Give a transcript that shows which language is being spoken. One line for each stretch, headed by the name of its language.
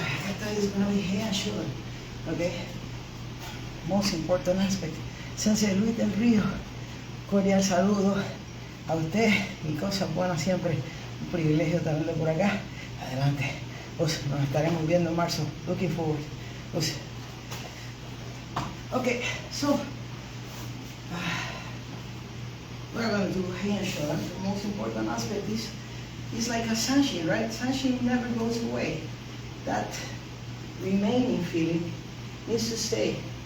English: Kata is gonna be head and shoulder. Okay, most important aspect.
Spanish: Sensei Luis del Río, cordial saludo a usted y cosas buenas siempre. Un privilegio tenerlo por acá. Adelante. Pues nos estaremos viendo en marzo.
English: Looking forward. Pues, okay, so we're going to do hand shoulder. The most important aspect is like a sunshine, right? Sunshine never goes away. That remaining feeling needs to stay.